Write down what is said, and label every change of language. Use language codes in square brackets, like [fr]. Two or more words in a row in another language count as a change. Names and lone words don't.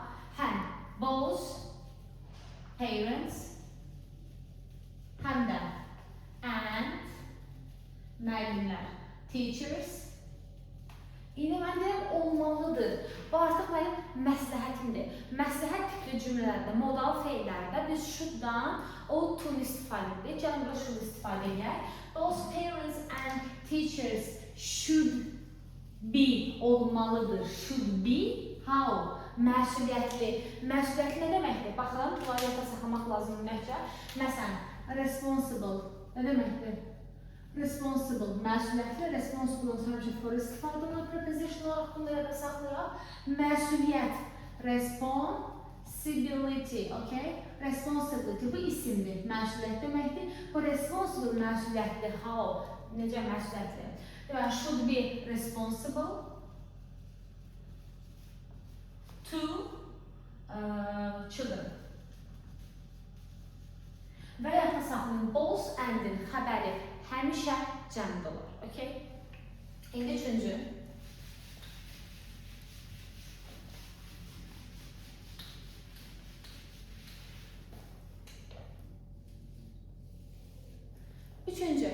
[az] Həm [en] both parents, [az] həm də and müəllimlər. [en] Teachers. [az] İndi mən deyirəm, olmalıdır. Bu artıq mənim məsləhətimdir. Məsləhət tipli cümlələrdə, modal feillərdə biz should'dan ought-to istifadə edirik. Gəlin burada should istifadə edək. [en] Those parents and teachers should be olmalıdır. Should be how? [az] Məsuliyyətli. Məsuliyyətli nə deməkdir? Baxın, bunları yadda saxlamaq lazımdır məhcə. Məsələn, responsible nə deməkdir? Responsible, məsuliyyətli, responsible həmişə for istifadə olan preposition olaraq bunu yadda saxlayaq. Məsuliyyət, [en] responsibility, okay? Responsibility, [az] bu isimdir, məsuliyyət deməkdir. Bu responsible məsuliyyətli, how? Necə məsuliyyətli? Deməli, [en] should be responsible to children. [az] Və yadda saxlayın, [en] both and- [az] in xəbəri həmişə cəmdə olur, okey? İndi üçüncü. Üçüncü.